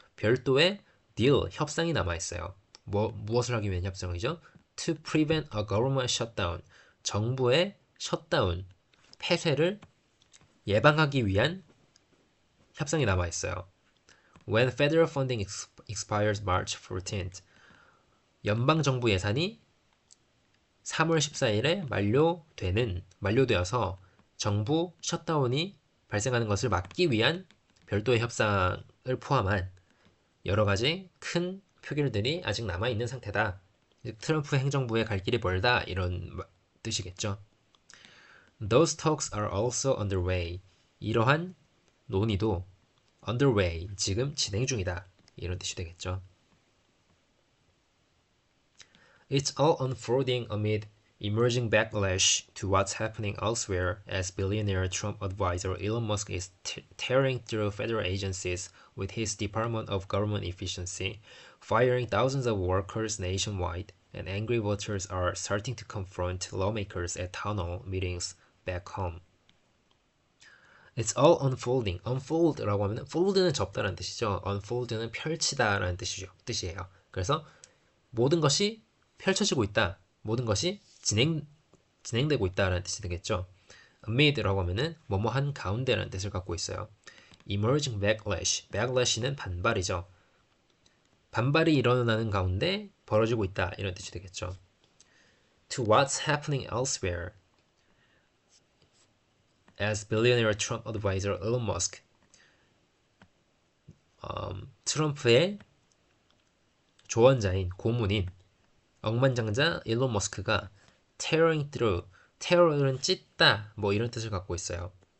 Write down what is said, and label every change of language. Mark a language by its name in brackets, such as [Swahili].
[Korean] 별도의 deal, 협상이 남아 있어요. 무엇을 하기 위한 협상이죠? [English] To prevent a government shutdown. [Korean] 정부의 셧다운, 폐쇄를 예방하기 위한 협상이 남아 있어요. [English] When federal funding expires March 14th, [Korean] 연방 정부 예산이 3월 14일에 만료되어서 정부 셧다운이 발생하는 것을 막기 위한 별도의 협상을 포함한 여러 가지 큰 표결들이 아직 남아 있는 상태다. 트럼프 행정부의 갈 길이 멀다 이런 뜻이겠죠. [English] Those talks are also underway. [Korean] 이러한 논의도 underway, 지금 진행 중이다. 이런 뜻이 되겠죠. [English] It's all unfolding amid emerging backlash to what's happening elsewhere as billionaire Trump advisor Elon Musk is tearing through federal agencies with his Department of Government Efficiency, firing thousands of workers nationwide, and angry voters are starting to confront lawmakers at town hall meetings back home. It's all unfolding. [Korean] unfold라고 하면 fold는 접다라는 뜻이죠. unfold는 펼치다라는 뜻이에요. 그래서 모든 것이 펼쳐지고 있다. 모든 것이 진행되고 있다라는 뜻이 되겠죠. amid라고 하면은 뭐뭐한 가운데라는 뜻을 갖고 있어요. [English] emerging backlash. [Korean] backlash는 반발이죠. 반발이 일어나는 가운데 벌어지고 있다. 이런 뜻이 되겠죠. [English] To what's happening elsewhere. As billionaire Trump advisor Elon Musk, [Korean] 트럼프의 조언자인 고문인 억만장자 일론 머스크가 [English] tearing through, [Korean] tear은 찢다 뭐 이런 뜻을 갖고 있어요.